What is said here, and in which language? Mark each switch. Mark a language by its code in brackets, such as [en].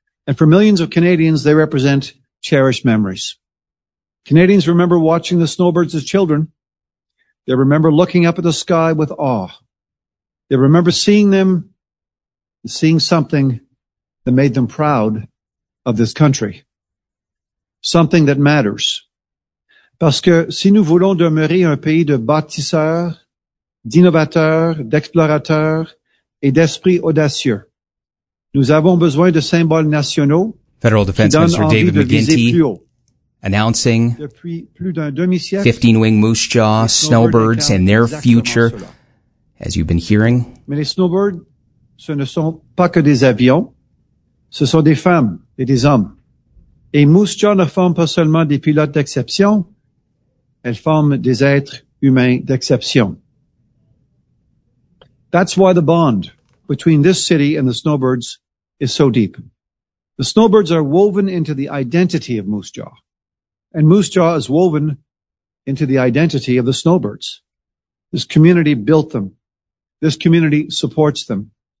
[en] And for millions of Canadians, they represent cherished memories. Canadians remember watching the Snowbirds as children. They remember looking up at the sky with awe. They remember seeing them and seeing something that made them proud of this country. Something that matters. [fr] Parce que si nous voulons demeurer un pays de bâtisseurs, d'innovateurs, d'explorateurs et d'esprits audacieux, nous avons besoin de symboles nationaux. [en] Federal Defense Minister David McGuinty announcing 15 Wing Moose Jaw, Snowbirds, and their future, as you've been hearing. [fr] Mais les Snowbirds, ce ne sont pas que des avions, ce sont des femmes et des hommes. Et Moose Jaw ne forme pas seulement des pilotes d'exception, elle forme des êtres humains d'exception. [en] That's why the bond between this city and the Snowbirds is so deep. The Snowbirds are woven into the identity of Moose Jaw, and Moose Jaw is woven into the identity of the Snowbirds. This community built them. This community supports them.